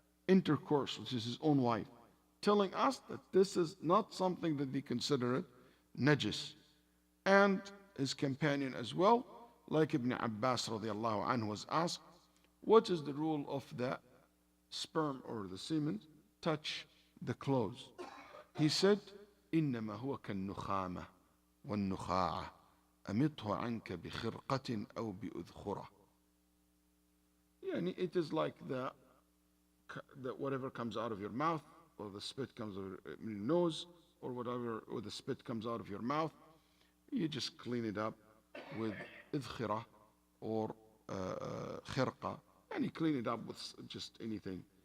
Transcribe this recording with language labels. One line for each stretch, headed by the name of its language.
English: intercourse, which is his own wife, telling us that this is not something that they consider it najis. And his companion as well, like Ibn Abbas radiallahu anhu was asked, what is the rule of the sperm or the semen touch the clothes? He said,
Arabic: إنما هو كالنخامة والنخاعة أمطه عنك بخرقة أو بأذخرة.
English: Yani it is like the whatever comes out of your mouth, or the spit comes out of your nose, or whatever, or the spit comes out of your mouth, you just clean it up with idkhira or khirqa, and you clean it up with just anything.